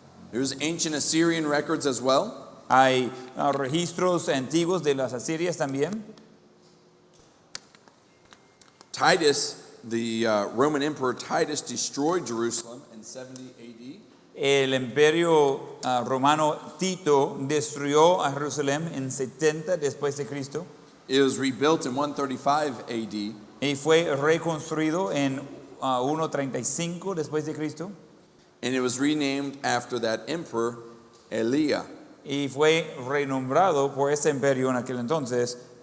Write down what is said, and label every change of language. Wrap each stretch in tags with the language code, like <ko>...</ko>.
<en>There's ancient Assyrian records as well.</en> <es>Hay registros antiguos de las asirias también.</es> <en>Titus, the Roman Emperor Titus, destroyed Jerusalem in 70 AD.</en> <es>El imperio romano Tito destruyó a Jerusalén en 70 después de Cristo</es> <en>It was rebuilt in 135 AD.</en> <es>y fue reconstruido en 135 después de Cristo</es> <en>And it was renamed after that emperor, Eliah.</en> <es>y fue renombrado por ese imperio en aquel entonces</es>